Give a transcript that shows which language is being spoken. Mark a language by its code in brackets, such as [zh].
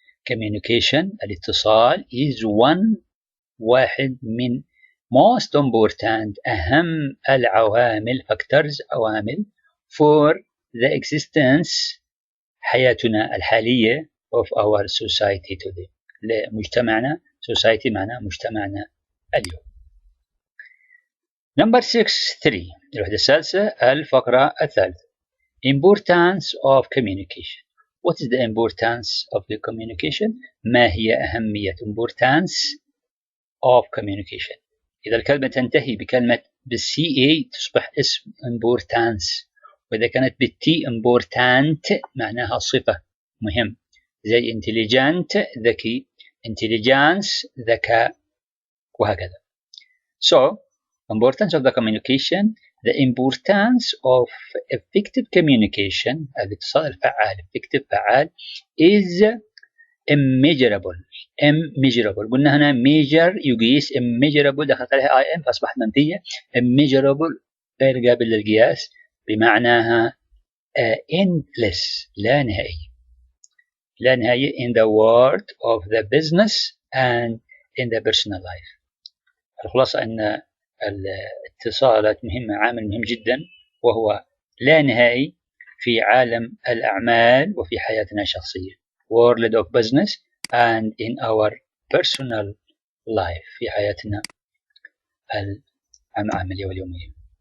[en] Communication, الاتصال, is [ar] واحد من [en] most important, [ar] أهم العوامل, [en] factors, عوامل for the existence, [ar] حياتنا الحالية [en] of our society today. [ar] لمجتمعنا, society معناه مجتمعنا اليوم. Number 6.3 الوحدة الثالثة, الفقرة الثالثة. [en] Importance of communication. What is the importance of the communication? [ar] ما هي أهمية [en] importance of communication؟ [ar] إذا الكلمة تنتهي بكلمة بالCA تصبح اسم importance، وإذا كانت بالT important معناها صفة مهم، زي intelligent ذكي، intelligence ذكاء، وهكذا. [en] So importance of the communication, the importance of effective communication، [ar] الاتصال الفعال [en] effective فعال is immeasurable. immeasurable [ar] قلنا هنا [en] measure يقيس، immeasurable [ar] دخلت عليها [en] im [ar] فأصبحت منفية، [en] immeasurable [ar] غير قابل للقياس بمعناها [en] endless [ar] لا نهائي، لا نهائي [en] in the world of the business and in the personal life. [ar] الخلاصة أن الاتصالات مهمة، عامل مهم جدا وهو لا نهائي في عالم الأعمال وفي حياتنا الشخصية، [en] world of business and in our personal life، [ar] في حياتنا العملية واليومية.